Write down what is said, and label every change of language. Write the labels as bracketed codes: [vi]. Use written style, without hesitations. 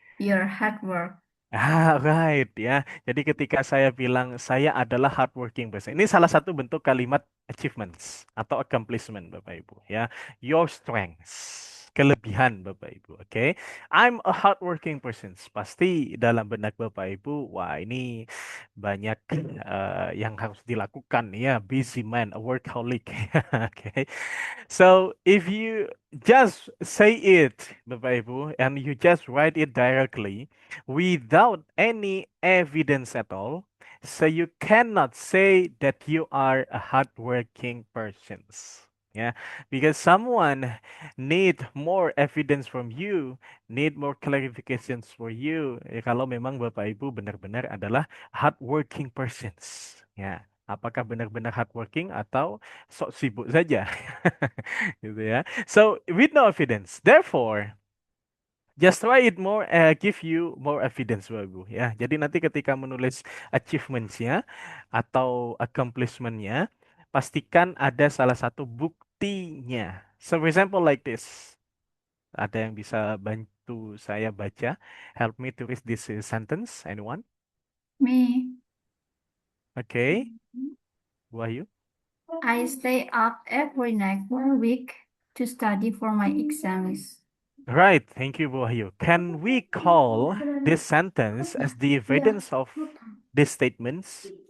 [en] your hard work. [id] Right ya. Jadi ketika saya bilang saya adalah hardworking person, ini salah satu bentuk kalimat achievements atau accomplishment Bapak Ibu ya. [en] Your strengths, [id] kelebihan Bapak Ibu. Oke. [en] I'm a hardworking person. [id] Pasti dalam benak Bapak Ibu, wah ini banyak yang harus dilakukan ya. [en] Busy man, a workaholic. Oke. So if you just say it, Bapak Ibu, and you just write it directly without any evidence at all, so you cannot say that you are a hardworking person. Yeah, because someone need more evidence from you, need more clarifications for you. [id] Kalau memang Bapak Ibu benar-benar adalah hardworking persons. Ya, apakah benar-benar hardworking atau sok sibuk saja? Gitu ya. [en] So with no evidence, therefore just try it more, give you more evidence, Bapak Ibu. [id] Ya, jadi nanti ketika menulis achievements-nya atau accomplishment-nya, pastikan ada salah satu buktinya. [en] So for example like this. [id] Ada yang bisa bantu saya baca? [en] Help me to read this sentence. Anyone? Me, Okay, Wahyu. I stay up every night for a week to study for my exams. Right, thank you, Bu Wahyu. Can we call this sentence as the evidence of these statements?